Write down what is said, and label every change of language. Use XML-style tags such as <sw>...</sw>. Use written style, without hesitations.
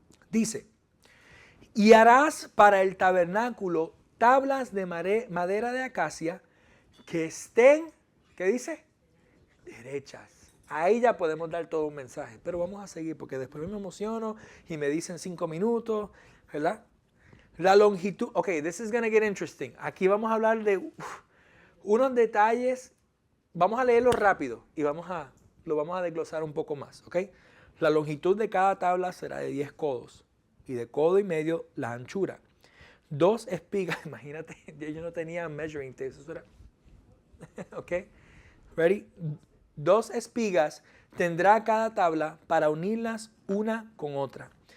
<es>Dice, y harás para el tabernáculo tablas de madera de acacia que estén, ¿qué dice? Derechas. Ahí ya podemos dar todo un mensaje, pero vamos a seguir porque después me emociono y me dicen 5 minutos, ¿verdad? La longitud,</es> <en>ok, this is going to get interesting.</en> <es>Aquí vamos a hablar de unos detalles, vamos a leerlo rápido y lo vamos a desglosar un poco más, ¿ok? La longitud de cada tabla será de 10 codos y de codo y medio la anchura. 2 espigas, imagínate, yo no tenía measuring tape, eso era, ok, ready, 2 espigas tendrá cada tabla para unirlas una con otra.</es>